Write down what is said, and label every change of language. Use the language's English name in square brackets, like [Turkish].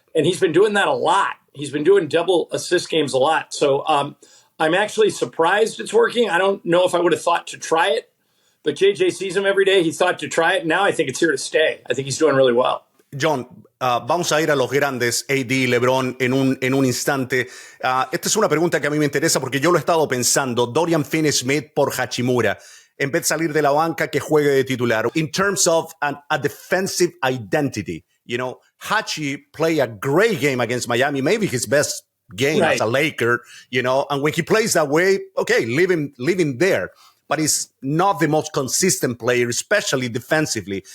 [English] And he's been doing that a lot. He's been doing double assist games a lot. So I'm actually surprised it's working. I don't know if I would have thought to try it, but JJ sees him every day. He thought to try it. Now I think it's here to stay. I think he's doing really well. [Spanish] John, vamos a ir a los grandes, AD, LeBron, en un instante. Esta es una pregunta que a mí me interesa porque yo lo he estado pensando. Dorian Finney-Smith por Hachimura. En vez de salir de la banca, que juegue de titular. [English] In terms of a defensive identity, you know, Hachi played a great game against Miami, maybe his best game as a Laker, you know, and when he plays that way, okay, leave him there. But he's not the most consistent player, especially defensively.